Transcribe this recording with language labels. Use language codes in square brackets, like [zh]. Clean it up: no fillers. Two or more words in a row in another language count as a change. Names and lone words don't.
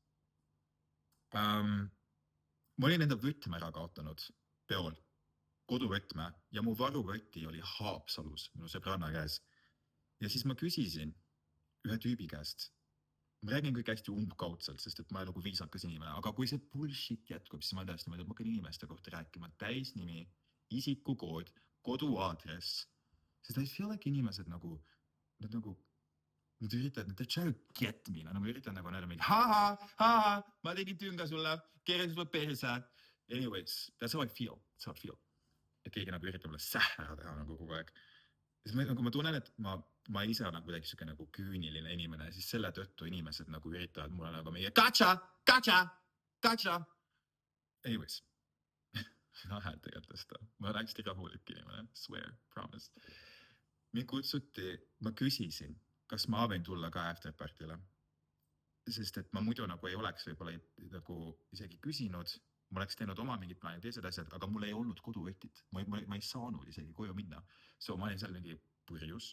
[et] Ma olin enda võtme ära kaotanud peol, koduvõtme ja mu varuvõti oli Haapsalus, minu sõbranna käes. Ja siis ma küsisin ühe tüübi käest, ma räägin kõik hästi umbkaudselt, sest et ma olen nagu viisakas inimene, aga kui see bullshit jätkub, siis ma tõesti mõtlen, et ma hakkan inimeste kohta rääkima täisnimi, isikukood, koduaadress, sest [en] I feel like [et] inimesed nagu nad nagu, nad üritavad, nad [en] try to get me, [et] nad nagu üritavad nagu näidata mingi ha-ha, ma tegin tünga sulle, keerasin sulle perse. [en] Anyways, that's how I feel, that's how I feel. [et] Et keegi nagu üritab mulle sähra teha nagu kogu aeg. Siis ma tunnen, et ma ise olen kuidagi siuke nagu küüniline inimene, siis selle tõttu inimesed nagu üritavad mulle nagu meie gotcha. Anyways, hääl tegelikult, ma olen hästi rahulik inimene, [en] swear, promise. [et] Mind kutsuti, ma küsisin, kas ma võin tulla ka afterpartile. Sest et ma muidu nagu ei oleks võib-olla nagu isegi küsinud, ma oleks teinud oma mingid plaanid, teised asjad, aga mul ei olnud koduvõtit. Ma ei saanud isegi koju minna. So ma olin seal mingi purjus.